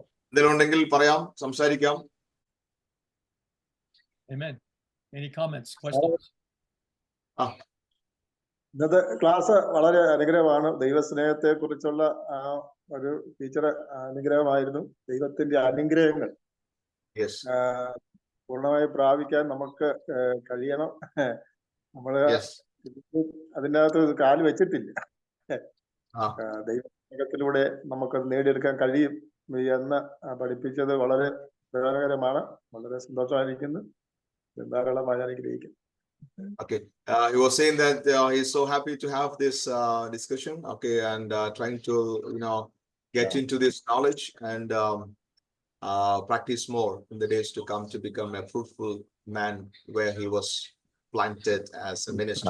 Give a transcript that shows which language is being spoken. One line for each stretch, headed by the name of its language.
Malayalam: എന്തെങ്കിലും ഉണ്ടെങ്കിൽ പറയാം, സംസാരിക്കാം.
English: Amen. Any comments, questions?
Malayalam: ഇന്നത്തെ ക്ലാസ് വളരെ അനുഗ്രഹമാണ്. ദൈവസ്നേഹത്തെ കുറിച്ചുള്ള ആ ഒരു ടീച്ചർ അനുഗ്രഹമായിരുന്നു. ദൈവത്തിന്റെ അനുഗ്രഹങ്ങൾ
English: Yes.
Malayalam: പൂർണ്ണമായി പ്രാപിക്കാൻ നമുക്ക് കഴിയണം. നമ്മള്
English: Yes.
Malayalam: അതിൻ്റെ അകത്ത് കാല് വെച്ചിട്ടില്ല. ആ. ദൈവത്തിലൂടെ നമുക്കത് നേടിയെടുക്കാൻ കഴിയും എന്ന് പഠിപ്പിച്ചത് വളരെ പ്രയോജനകരമാണ്. വളരെ സന്തോഷമായിരിക്കുന്നു. ധാരാളമായി അനുഗ്രഹിക്കുന്നു.
English: Okay. He was saying that he's so happy to have this discussion. Okay, and trying to get into this knowledge and practice more in the days to come to become a fruitful man where he was planted as a minister.